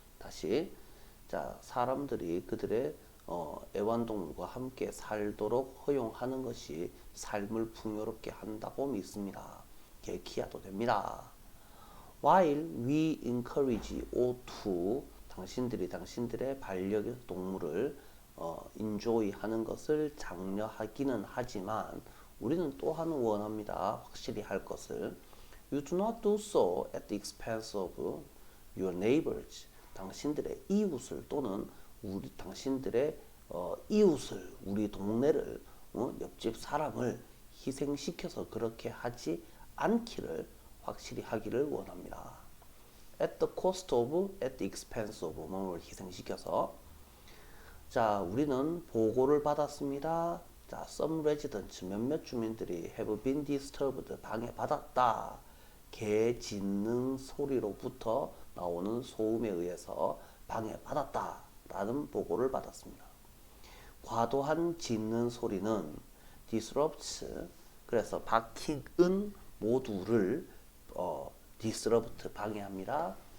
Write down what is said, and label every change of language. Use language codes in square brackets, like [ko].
[ko] 다시, 자, 사람들이 그들의 애완동물과 함께 살도록 허용하는 것이 삶을 풍요롭게 한다고 믿습니다. 개 키워도 됩니다. [en] While we encourage all to [ko] 당신들이 당신들의 반려동물을 [en] enjoy [ko] 하는 것을 장려하기는 하지만 우리는 또한 원합니다. 확실히 할 것을. [en] You do not do so at the expense of your neighbors. [ko] 당신들의 이웃을 또는 당신들의 이웃을, 우리 동네를, 옆집 사람을 희생시켜서 그렇게 하지 않기를 확실히 하기를 원합니다. [en] At the cost of, at the expense of, [ko] 몸을 희생시켜서. 자, 우리는 보고를 받았습니다. [en] 자, some residents, [ko] 몇몇 주민들이 [en] have been disturbed, [ko] 방해받았다. 개 짖는 소리로부터 나오는 소음에 의해서 방해받았다 라는 보고를 받았습니다. 과도한 짖는 소리는 disrupts, 그래서 barking은 모두를 disrupt 방해합니다.